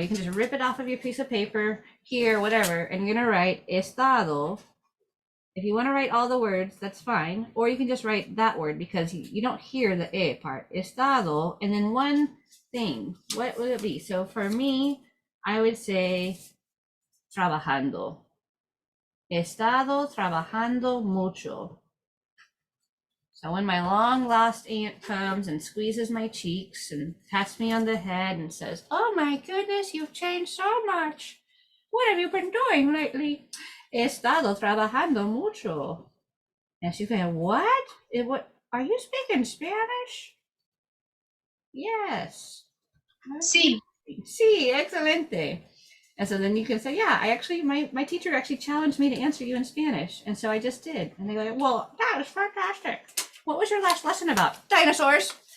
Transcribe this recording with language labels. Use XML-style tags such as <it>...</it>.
<en>You can just rip it off of your piece of paper here, whatever, and you're gonna write estado. If you want to write all the words, that's fine. Or you can just write that word because you don't hear the E part. Estado, and then one thing. What would it be? So for me, I would say trabajando.</en> <es>He estado trabajando mucho.</es> <en>So when my long lost aunt comes and squeezes my cheeks and pats me on the head and says, oh my goodness, you've changed so much. What have you been doing lately?</en> <es>He estado trabajando mucho.</es> <en>And she can, what? What? Are you speaking Spanish? Yes.</en> <es>Sí. Sí, excelente.</es> <en>And so then you can say, yeah, I actually, my teacher actually challenged me to answer you in Spanish. And so I just did. And they go, well, that was fantastic. What was your last lesson about? Dinosaurs.</en>